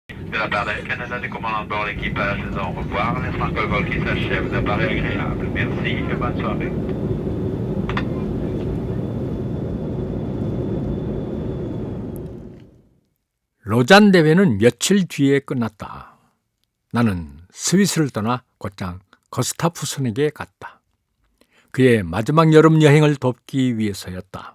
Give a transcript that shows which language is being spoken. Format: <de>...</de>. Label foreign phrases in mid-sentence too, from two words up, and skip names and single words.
<fr>De la part d'Air Canada, du commandant de bord, l'équipage, au revoir. Les franco-vol qui s'achève de Paris agréable. Merci et bonne soirée.</fr> <ko>로잔 대회는 며칠 뒤에 끝났다. 나는 스위스를 떠나 곧장 거스타프슨에게 갔다. 그의 마지막 여름 여행을 돕기 위해서였다.</ko>